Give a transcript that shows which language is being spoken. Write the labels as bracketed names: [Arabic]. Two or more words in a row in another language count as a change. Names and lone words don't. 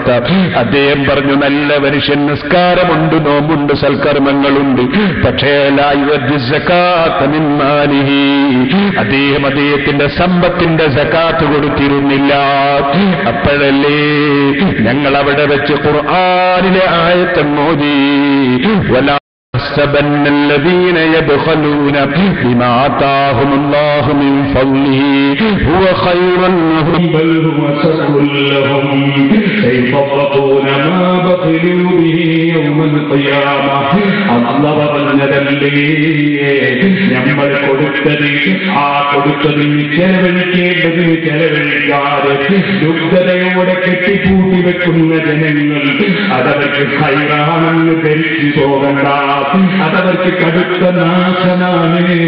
[Malayalam] അദ്ദേഹം പറഞ്ഞു, നല്ല മനുഷ്യൻ, നിസ്കാരമുണ്ട്, നോമ്പുണ്ട്, സൽക്കർമ്മങ്ങളുണ്ട്, പക്ഷേ [Arabic] لا يؤدي زكاة من ماله, [Malayalam] അദ്ദേഹം അദ്ദേഹത്തിന്റെ സമ്പത്തിന്റെ സകാത്ത് കൊടുത്തിരുന്നില്ല. അപ്പോഴല്ലേ ഞങ്ങൾ അവിടെ വെച്ച് ഖുർആനിലെ ആയത്തങ്ങോതി, [Arabic] വലാ يحسبن الذين يبخلون بما آتاهم الله من فضله هو خيرا لهم بل هو شر لهم سيطبقون ما بخلوا به يوم القيامة. [Malayalam] അല്ലാഹു പറഞ്ഞതല്ലേ, നമ്മൾ കൊടുത്തതിന് ചെലവഴിക്കേണ്ടതിന് ചെലവഴിക്കാതെ ദുഃഖതയോടെ കെട്ടിപ്പൂട്ടി വെക്കുന്ന ജനങ്ങൾ അതവർക്ക് ഹൈറാണെന്ന് ധരിച്ചു പോകണ്ട, അതവർക്ക് കടുത്ത നാശമാണ്.